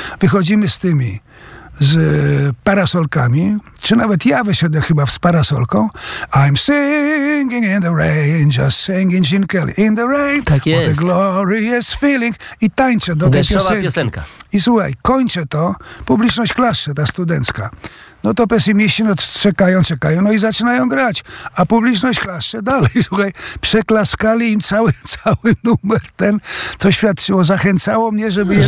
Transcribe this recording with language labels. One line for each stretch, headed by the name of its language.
Polish: Wychodzimy z tymi, z parasolkami, czy nawet ja wyszedłem chyba z parasolką.
English: I'm singing in the rain, just singing Gene Kelly in the rain.
Polish: Tak jest.
English: What a glorious feeling.
Polish: I tańczę do tej piosenki. I słuchaj, kończę to, publiczność klaszcze, ta studencka. No to pesymiści no czekają, czekają, no i zaczynają grać. A publiczność klaszcze dalej, słuchaj, przeklaskali im cały numer ten, co świadczyło, zachęcało mnie, żeby jednak